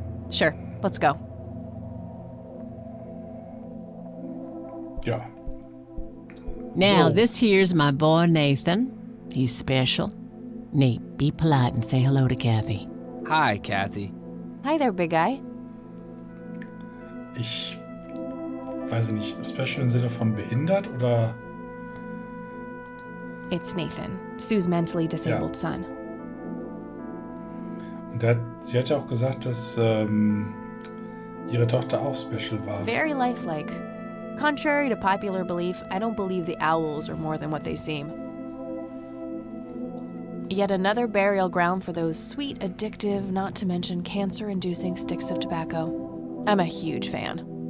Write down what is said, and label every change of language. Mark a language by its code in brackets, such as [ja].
[en] Sure, let's go. [de] Ja. [en] Now, Whoa. this here's my boy Nathan. He's special. Nate, be polite and say hello to Kathy. Hi, Kathy. Hi there, big guy. [de] Ich weiß nicht, special im Sinne von behindert oder? [en] It's Nathan, Sue's mentally disabled son. [de] Und sie hat ja auch gesagt, dass ihre Tochter auch special war. [en] Very lifelike. Contrary to popular belief, I don't believe the owls are more than what they seem. Yet another burial ground for those sweet, addictive, not to mention cancer-inducing sticks of tobacco. I'm a huge fan.